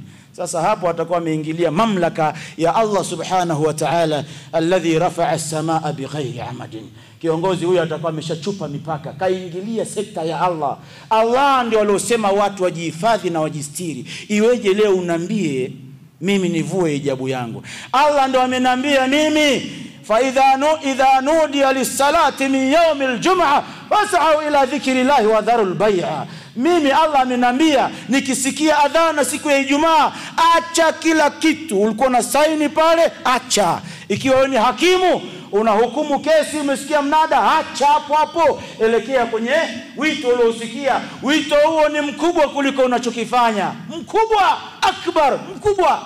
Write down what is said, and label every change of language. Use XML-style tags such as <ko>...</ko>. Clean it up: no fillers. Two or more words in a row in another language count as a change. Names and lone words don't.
<sw>Sasa hapo atakuwa ameingilia mamlaka ya Allah</sw> <ar>سبحانه وتعالى، الذي رفع السماء بغير عمد.</ar> <sw>Kiongozi huyu atakuwa ameshachupa mipaka, kaingilia sekta ya Allah. Allah ndio aliosema watu wajihifadhi na wajistiri. Iweje leo unambie mimi nivue hijabu yangu? Allah ndio amenambia mimi</sw> <ar>فإذا نودي للصلاة من يوم الجمعة فاسعوا إلى ذكر الله وذروا البيع.</ar> <sw>Mimi Allah amenambia nikisikia adhana siku ya Ijumaa, acha kila kitu ulikuwa na saini pale, acha. Ikiwa wewe ni hakimu unahukumu kesi, umesikia mnada, acha hapo hapo, elekea kwenye wito uliosikia. Wito huo ni mkubwa kuliko unachokifanya, mkubwa, akbar, mkubwa.</sw>